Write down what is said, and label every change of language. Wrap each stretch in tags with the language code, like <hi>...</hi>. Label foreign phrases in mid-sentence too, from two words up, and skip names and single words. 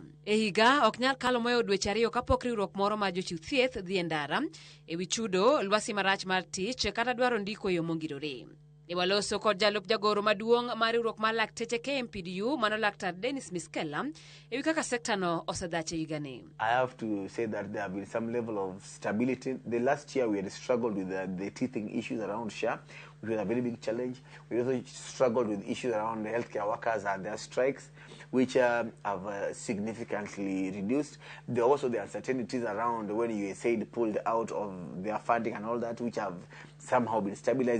<luo>E higa ok nyal kalo moyo dweche ariyo kapok riwruok moro mar jochiw thieth dhi e ndara ewi chudo, lwasi marach mar tich kata dwaro ndiko e yo mongirore. Ne waloso kod jalup jagoro maduong' mar riwruok mar lakteche KMPDU mano Laktar Dennis Miskela ewi kaka sekta no osedhache higani.</luo> <en>I have to say that there have been some level of stability. The last year we had struggled with the teething issues around SHA, which was a very big challenge. We also struggled with issues around the healthcare workers and their strikes, which have significantly reduced. There are also the uncertainties around when USAID pulled out of their funding and all that, which have somehow been stabilized.</en>